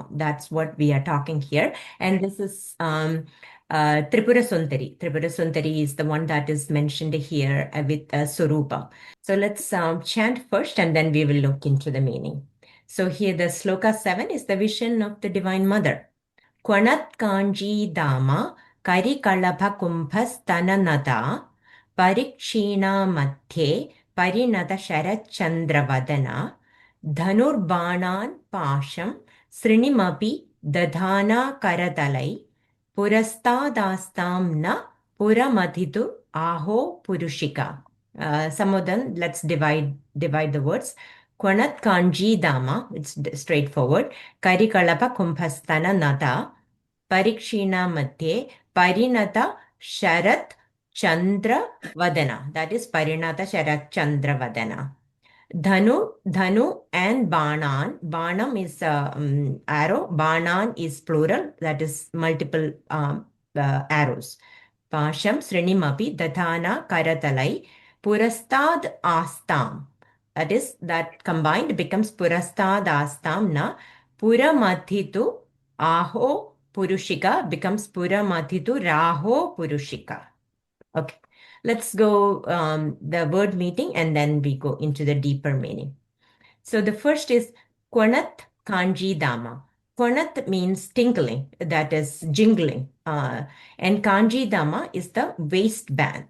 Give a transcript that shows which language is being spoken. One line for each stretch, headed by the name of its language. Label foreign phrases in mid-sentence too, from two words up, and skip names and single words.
English: That's what we are talking here. And this is Tripura Sundari. Tripura Sundari is the one that is mentioned here with Svarūpam. So let's chant first and then we will look into the meaning. So here the sloka 7 is the vision of the Divine Mother.
Sanskrit: क्वणत् काञ्ची दामा करि कलभ कुम्भस् तननता परिक्षीणा मध्ये परिणत शरत् चन्द्रवदना धनुर्बाणान् पाशं सृणिमपि दधाना करतलैः पुरस्तादास्तां नः पुरमथितु आहो पुरुषिका.
English: Some of them, let's divide the words.
Sanskrit: क्वणत् काञ्ची दामा,
English: it's straightforward.
Sanskrit: करिकलभ कुम्भस्तन नता परिक्षीणा मध्ये परिणत शरत् चन्द्र वदना.
English: That is
Sanskrit: परिणत शरत् चन्द्र वदना. धनु और बाणान्.
English: Banam is arrow. Banan is plural. That is multiple arrows.
Sanskrit: पाशं सृणिमपि दधाना करतलैः पुरस्तात् आस्ताम्.
English: That is, that combined becomes
Sanskrit: पुरस्तादास्तां नः पुरमथितु आहो पुरुषिका
English: becomes
Sanskrit: पुरमथितुराहो पुरुषिका.
English: Okay, let's go the word meeting and then we go into the deeper meaning. So the first is
Sanskrit: क्वणत् काञ्ची दामा.
English: Kwanat means tinkling, that is jingling. And
Sanskrit: काञ्ची दामा
English: is the waistband.